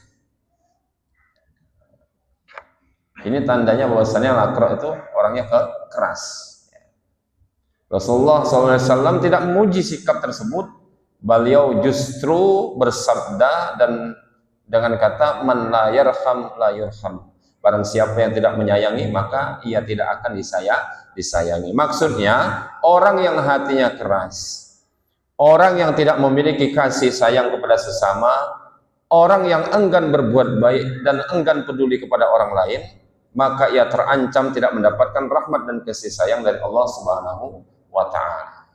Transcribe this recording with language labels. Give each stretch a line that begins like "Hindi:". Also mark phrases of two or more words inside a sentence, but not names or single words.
Indonesian: Ini tandanya bahwasanya Al-Aqra' itu orangnya keras. Rasulullah SAW tidak memuji sikap tersebut. Beliau justru bersabda dan dengan kata
Arabic: من لا يرحم لا يرحم.
Indonesian: Barang siapa yang tidak menyayangi maka ia tidak akan disayangi. Maksudnya orang yang hatinya keras, orang yang tidak memiliki kasih sayang kepada sesama, orang yang enggan berbuat baik dan enggan peduli kepada orang lain, maka ia terancam tidak mendapatkan rahmat dan kasih sayang dari Allah
Arabic: سبحانه وتعالى.